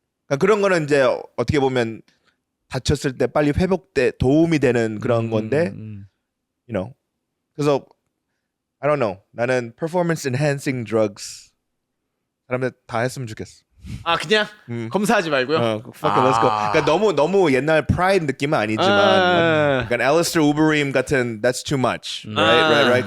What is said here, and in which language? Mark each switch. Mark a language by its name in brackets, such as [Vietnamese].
[Korean] 그러니까 그런 거는 이제 어떻게 보면 다쳤을 때 빨리 회복돼 도움이 되는 그런 건데, [English] you know. 그래서 I don't know. [Korean] 나는 [English] performance enhancing drugs [Korean] 사람들 다 했으면 좋겠어. 그냥 검사하지 말고요. [English] fuck it, let's go. [Korean] 그러니까 너무 옛날 프라이드 느낌은 아니지만, 그러니까 엘리스터 우버림 같은 [English] that's too much, right.